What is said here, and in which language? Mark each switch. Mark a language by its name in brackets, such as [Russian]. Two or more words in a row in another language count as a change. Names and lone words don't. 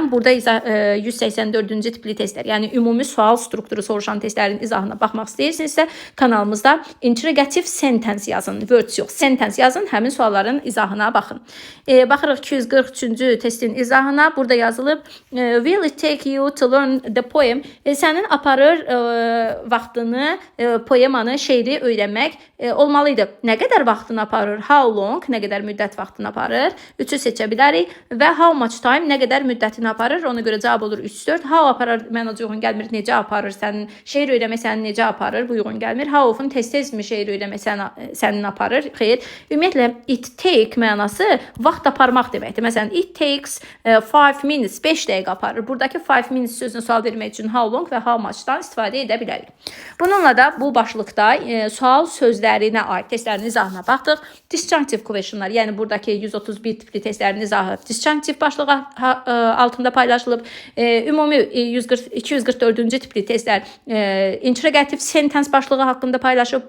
[Azerbaijani] Burada 184-cü tipli test. Yəni ümumi sual strukturu soruşan testlərin izahına baxmaq istəyirsinizsə, kanalımızda [English] interrogative sentence [Azerbaijani] yazın. Words yox, sentence yazın, həmin sualların izahına baxın. Baxırıq 243-cü testin izahına. [English] Burada yazılıb will it take you to learn the poem? [Azerbaijani] Sənin aparır vaxtını poemanı, şeiri öyrənmək olmalıydı. Nə qədər vaxtını aparır? [English] How long? [Azerbaijani] Nə qədər müddət vaxtını aparır? 3-ü seçə bilərik və [English] how much time? [Azerbaijani] Nə qədər müddətini aparır? Ona görə cavab olur 3-4. How aparır? Mənə uyğun gəlmir. Necə aparır? Sənin şeir öyrənmək sənin necə aparır? Bu uyğun gəlmir. [English] How often [Azerbaijani] tez-tezmi şeir öyrənmək sənin aparır? Xeyr. Ümumiyyətlə [English] it take [Azerbaijani] mənası vaxt aparmaq deməkdir. Məsələn, [English] it takes 5 minutes, [Azerbaijani] 5 dəqiqə aparır. Buradakı [English] 5 minutes [Azerbaijani] sözünü sual vermək üçün [English] how long [Azerbaijani] və [English] how much- [Azerbaijani] dan istifadə edə bilərik. Bununla da bu başlıqda sual sözlərinə aid testlərin izahına baxdıq. [English] Disjunctive questionlar, [Azerbaijani] yəni buradakı 131 tipli testlərin izahı disjunctive başlığı altında paylaşılıb. Ümumi 244-cü tipli testlər [English] interrogative sentence [Azerbaijani] başlığı haqqında paylaşıb.